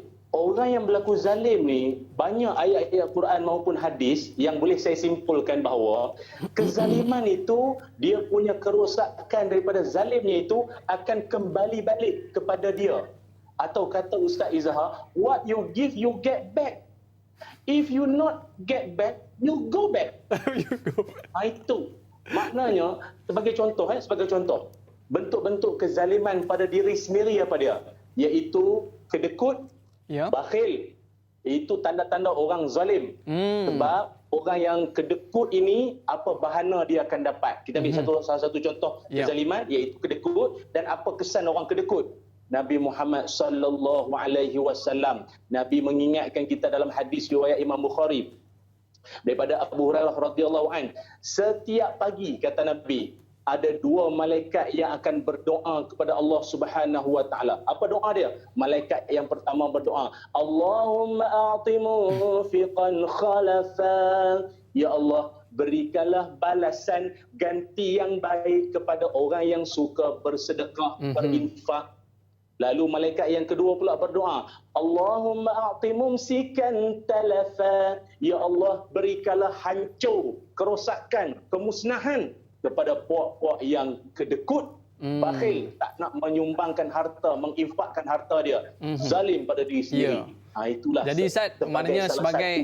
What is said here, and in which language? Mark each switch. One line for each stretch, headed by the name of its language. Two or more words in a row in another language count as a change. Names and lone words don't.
Malay: Orang yang berlaku zalim ni, banyak ayat-ayat Quran maupun hadis yang boleh saya simpulkan bahawa kezaliman itu, dia punya kerosakan daripada zalimnya itu akan kembali balik kepada dia. Atau kata Ustaz Izhar,
English: what you give, you get back. If you not get back, you go back.
Malay: Itu. Maknanya, sebagai contoh, bentuk-bentuk kezaliman pada diri sendiri apa dia? Iaitu kedekut, bakhil. Itu tanda-tanda orang zalim. Sebab orang yang kedekut ini, apa bahana dia akan dapat? Kita ambil salah satu contoh kezaliman, iaitu kedekut. Dan apa kesan orang kedekut? Nabi Muhammad
Arabic: صلى الله عليه وسلم,
Malay: Nabi mengingatkan kita dalam hadis riwayat Imam Bukhari daripada Abu Hurairah
Arabic: رضي الله عن,
Malay: setiap pagi kata Nabi ada dua malaikat yang akan berdoa kepada Allah
Arabic: سبحانه وتعالى.
Malay: Apa doa dia? Malaikat yang pertama berdoa,
Arabic: اللهم أعط منفقا خلفا.
Malay: Ya Allah, berikanlah balasan ganti yang baik kepada orang yang suka bersedekah, berinfak. Lalu malaikat yang kedua pula berdoa,
Arabic: اللهم أعط ممسكا تلفا.
Malay: Ya Allah, berikanlah hancur, kerosakan, kemusnahan kepada puak-puak yang kedekut, bakhil, tak nak menyumbangkan harta, menginfakkan harta dia, zalim pada diri sendiri. Itulah. Jadi Ustaz, maknanya sebagai